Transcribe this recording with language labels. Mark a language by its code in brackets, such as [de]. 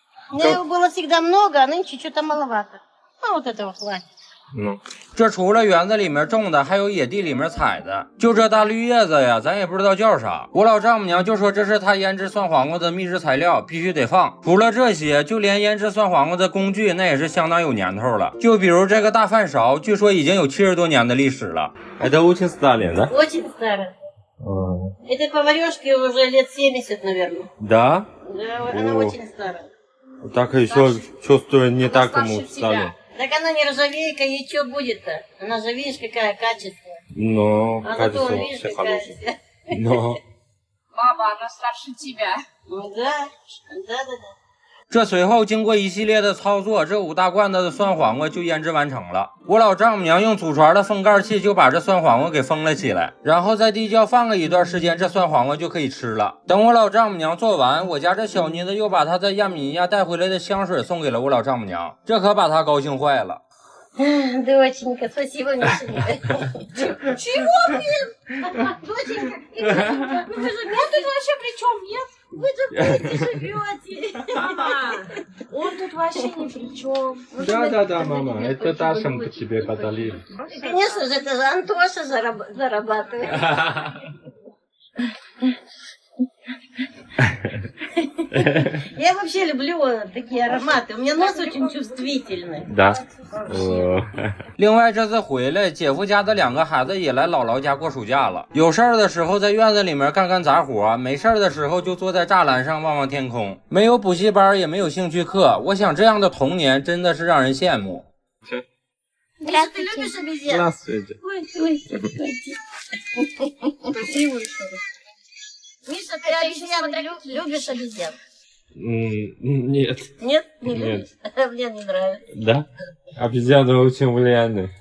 [ru] У меня его было всегда много, а нынче что-то маловато. Ну, вот этого хватит. [zh] 这除了园子里面种的，还有野地里面采的。就这大绿叶子呀，咱也不知道叫啥。我老丈母娘就说这是她腌制酸黄瓜的秘制材料，必须得放。除了这些，就连腌制酸黄瓜的工具，那也是相当有年头了。就比如这个大饭勺，据说已经有70多年的历史了。 [ru] Это очень старый, да? Очень старый. Этой поварешке уже лет 70, наверное. Да? Да, она очень старая. Так еще чувствую не так ему старый. Так она не ржавейка, и что будет-то? Она же, видишь, какая качественная. Но, а зато он, видишь, какая вся. Но. Мама, она старше тебя. Да. [zh] 这随后经过一系列的操作，这5大罐子的酸黄瓜就腌制完成了。我老丈母娘用祖传的封盖器就把这酸黄瓜给封了起来，然后在地窖放了一段时间，这酸黄瓜就可以吃了。等我老丈母娘做完，我家这小妮子又把她在亚美尼亚带回来的香水送给了我老丈母娘，这可把她高兴坏了。 [ru] Доченька, спасибо, Мишенька. Чего, блин? Доченька, вы же я тут вообще при чем? Нет? Вы же вместе живете. Мама, он тут вообще ни при чем. Да, мама, это Дашенька тебе подарили. Конечно же, это же Антоша зарабатывает. Я вообще люблю такие ароматы. У меня нос очень чувствительный. Да. [zh] 另外这次回来，姐夫家的2个孩子也来姥姥家过暑假了。有事儿的时候在院子里面干干杂活，没事儿的时候就坐在栅栏上望望天空。没有补习班，也没有兴趣课，我想这样的童年真的是让人羡慕。 [ru] Миша, ты любишь обезьян? Здравствуйте. Ой, Миша, ты обезьян любишь обезьян? Нет. Нет? Не любишь? Мне не нравится. Да? Обезьяны очень вредны.